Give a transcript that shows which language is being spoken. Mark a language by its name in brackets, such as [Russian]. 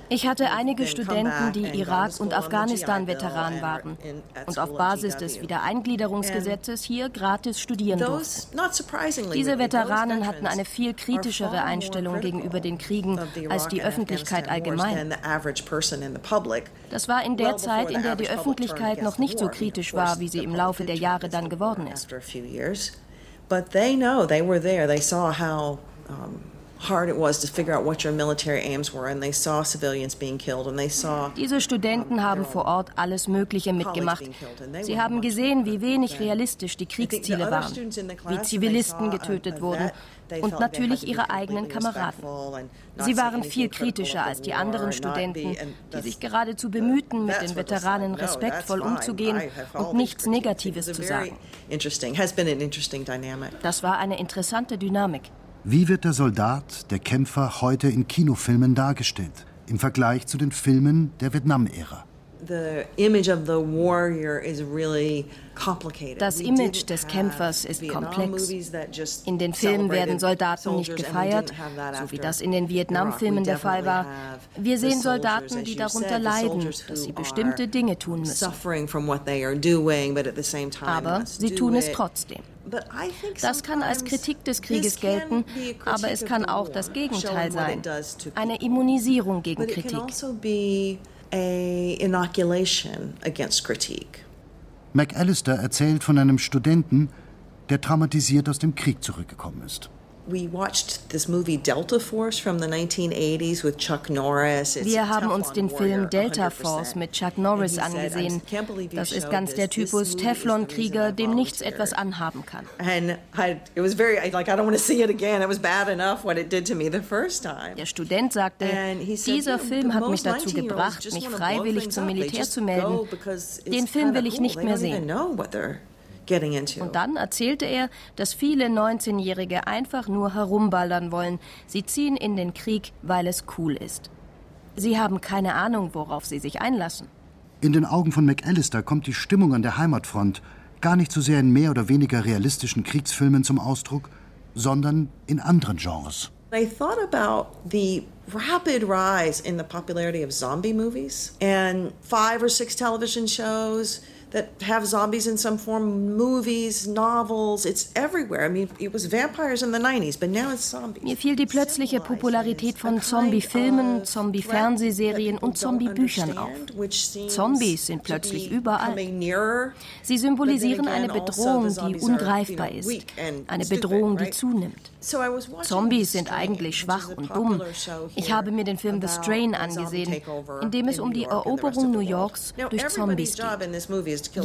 [German] Ich hatte einige Studenten, die Irak- und Afghanistan-Veteranen waren und auf Basis des Wiedereingliederungsgesetzes hier gratis studieren durften. Diese Veteranen hatten eine viel kritischere Einstellung gegenüber den Kriegen als die Öffentlichkeit allgemein. Das war in der Zeit, in der die Öffentlichkeit noch nicht so kritisch war, wie sie im Laufe der Jahre dann geworden ist. [English] But they know, they were there, they saw how hard it was to figure out what your military aims were, and they saw civilians being killed, and they saw. [German] Diese Studenten haben vor Ort alles Mögliche mitgemacht. Sie haben gesehen, wie wenig realistisch die Kriegsziele waren, wie Zivilisten getötet wurden und natürlich ihre eigenen Kameraden. Sie waren viel kritischer als die anderen Studenten, die sich geradezu bemühten, mit den Veteranen respektvoll umzugehen und nichts Negatives zu sagen. Das war eine interessante Dynamik. Wie wird der Soldat, der Kämpfer, heute in Kinofilmen dargestellt, im Vergleich zu den Filmen der Vietnam-Ära? [English] The image of the warrior is really complicated. [German] Das Image des Kämpfers ist komplex. In den Filmen werden Soldaten nicht gefeiert, so wie das in den Vietnam-Filmen der Fall war. Wir sehen Soldaten, die darunter leiden, dass sie bestimmte Dinge tun müssen. Aber sie tun es trotzdem. Das kann als Kritik des Krieges gelten, aber es kann auch das Gegenteil sein, eine Immunisierung gegen Kritik. [English] A inoculation against critique. [German] McAllister erzählt von einem Studenten, der traumatisiert aus dem Krieg zurückgekommen ist. [English] We watched this movie Delta Force from the 1980s with Chuck Norris. [German] Wir haben uns den Film Delta Force mit Chuck Norris angesehen. Das ist ganz der Typus Teflon-Krieger, dem nichts etwas anhaben kann. [English] And it was very like I don't want to see it again. It was bad enough what it did to me the first time. [German] Der Student sagte, dieser Film hat mich dazu gebracht, mich freiwillig zum Militär zu melden. Den Film will ich nicht mehr sehen. Und dann erzählte er, dass viele 19-Jährige einfach nur herumballern wollen. Sie ziehen in den Krieg, weil es cool ist. Sie haben keine Ahnung, worauf sie sich einlassen. In den Augen von McAllister kommt die Stimmung an der Heimatfront gar nicht so sehr in mehr oder weniger realistischen Kriegsfilmen zum Ausdruck, sondern in anderen Genres. [English] I thought about the rapid rise in the popularity of zombie movies and 5 or 6 television shows that have zombies in some form, movies, novels, it's everywhere. I mean, it was vampires in the 90s, but now it's zombies. [German] Mir fiel die plötzliche Popularität von Zombie-Filmen, Zombie-Fernsehserien und Zombie-Büchern auf. Zombies sind plötzlich überall. Sie symbolisieren eine Bedrohung, die ungreifbar ist, eine Bedrohung, die zunimmt. Zombies sind eigentlich schwach und dumm. Ich habe mir den Film The Strain angesehen, in dem es um die Eroberung New Yorks durch Zombies geht.